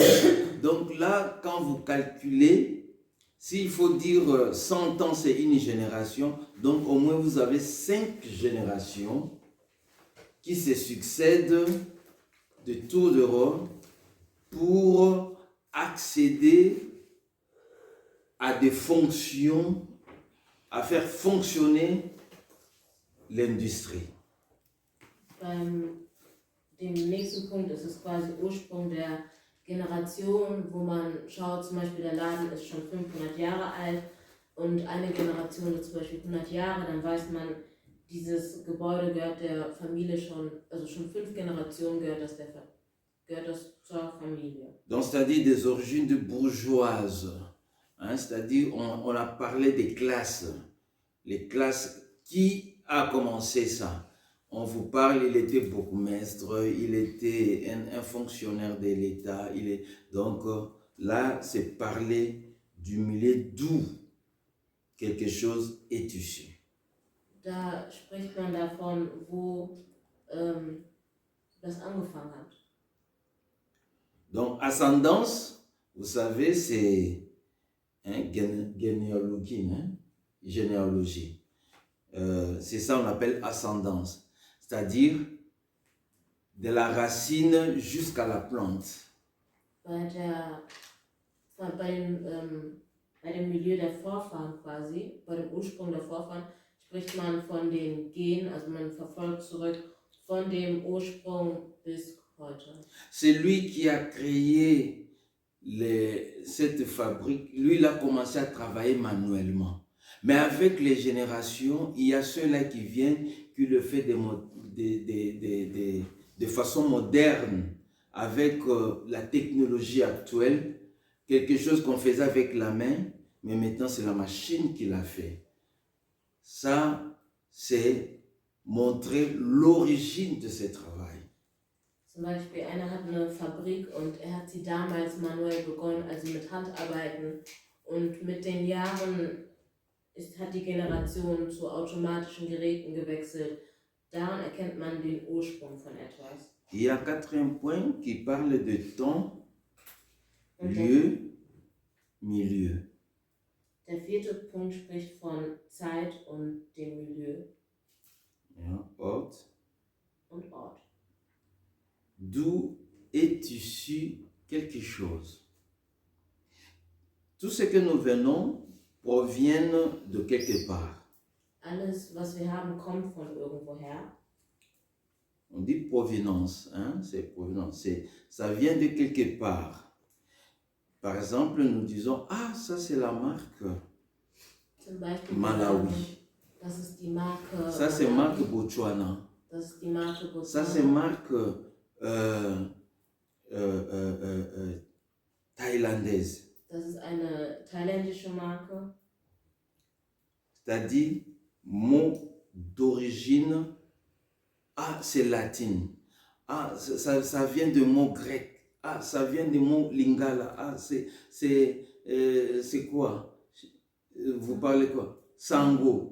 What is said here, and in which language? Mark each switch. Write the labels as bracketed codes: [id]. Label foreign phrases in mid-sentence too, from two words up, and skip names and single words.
[fr] Donc là, quand vous calculez, s'il faut dire 100 ans, c'est une génération, donc au moins vous avez 5 générations qui se succèdent de tour de rôle pour accéder à des fonctions, à faire fonctionner l'industrie. [de] Dem nächsten Punkt ist es quasi Ursprung der Generation, wo man schaut, zum Beispiel der Laden ist schon 500 Jahre alt und eine Generation ist zum Beispiel 100 Jahre, dann weiß man, dieses Gebäude gehört der Familie schon, also schon 5 Generationen gehört das zur Familie. [fr] Donc c'est-à-dire des origines de bourgeoises, hein, c'est-à-dire on a parlé des classes, les classes, qui a commencé ça? On vous parle, il était bourgmestre, il était un fonctionnaire de l'État. Donc là, c'est parler du milieu d'où quelque chose est issu. [de] Da spricht man davon, wo das angefangen hat. [fr] Donc ascendance, vous savez, c'est généalogie. Généalogie. C'est ça on appelle ascendance. C'est-à-dire de la racine jusqu'à la plante. [de] Bei dem Milieu der Vorfahren quasi, bei dem Ursprung der Vorfahren, spricht man von den Genen, also man verfolgt zurück von dem Ursprung bis heute. [fr] C'est lui qui a créé cette fabrique, lui il a commencé à travailler manuellement. Mais avec les générations, il y a ceux-là qui viennent, qui le font de façon moderne, avec la technologie actuelle, quelque chose qu'on faisait avec la main, mais maintenant c'est la machine qui l'a fait. Ça, c'est montrer l'origine de ce travail. [de] Zum Beispiel, einer hat eine Fabrik und er hat sie damals manuell begonnen, also mit Handarbeiten. Und mit den Jahren hat die Generation zu automatischen Geräten gewechselt. Daran erkennt man den Ursprung von etwas. [fr] Il y a 4 points qui parlent de temps, lieu, milieu. [de] Der 4. Punkt spricht von Zeit und dem Milieu. Ja, Ort. Und Ort. [fr] D'où est issu quelque chose. Tout ce que nous venons proviennent de quelque part. [de] Alles, was wir haben, kommt von irgendwoher. [fr] On dit provenance, hein? C'est provenance. Ça vient de quelque part. Par exemple, nous disons, ah, ça c'est la marque [de] Zum Beispiel Malawi. Das ist die Marke [fr] Ça c'est marque Botswana. [de] Das ist die Marke Botswana. [fr] Ça c'est marque thaïlandaise. [de] Das ist eine thailändische Marke. [fr] C'est-à-dire, mot d'origine, ah, c'est latine. Ah, ça vient de mot grec. Ah, ça vient du mot lingala. Ah, c'est quoi? Vous parlez quoi? Sango.